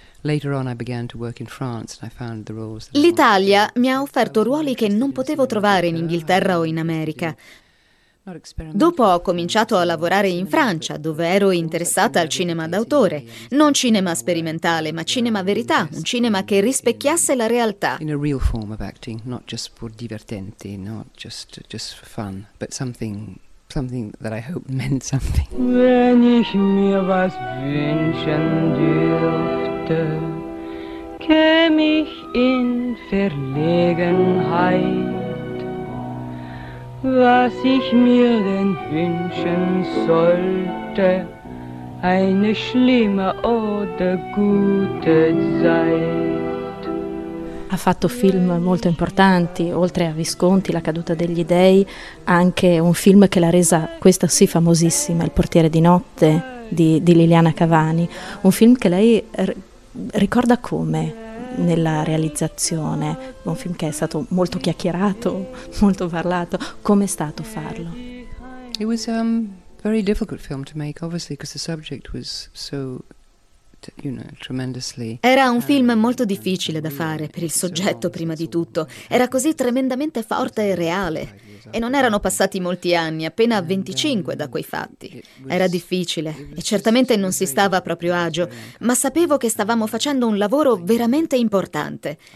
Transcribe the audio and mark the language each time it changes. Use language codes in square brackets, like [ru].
[en] Later on I began to work in France and I found the roles. [it] L'Italia mi ha offerto ruoli che non potevo trovare in Inghilterra o in America. Dopo ho cominciato a lavorare in Francia, dove ero interessata al cinema d'autore. Non cinema sperimentale, ma cinema verità, un cinema che rispecchiasse la realtà. [en] In a real form of acting, not just for divertenti, not just for fun, but something that I hope meant something. [de] Wenn ich mir was wünschen dürfte, käme ich in Verlegenheit. Was ich mir denn wünschen sollte, eine schlimme oder gute Zeit. [it] Ha fatto film molto importanti, oltre a Visconti, La caduta degli dèi, anche un film che l'ha resa, questa sì, famosissima, Il portiere di notte, di Liliana Cavani, un film che lei ricorda come nella realizzazione, un film che è stato molto chiacchierato, molto parlato. Come è stato farlo? [en] It was a very difficult film to make, obviously, because the subject was so, you know, tremendously. [it] Era un film molto difficile da fare per il soggetto, prima di tutto. Era così tremendamente forte e reale. E non erano passati molti anni, appena 25 da quei fatti. Era difficile e certamente non si stava a proprio agio, ma sapevo che stavamo facendo un lavoro veramente importante.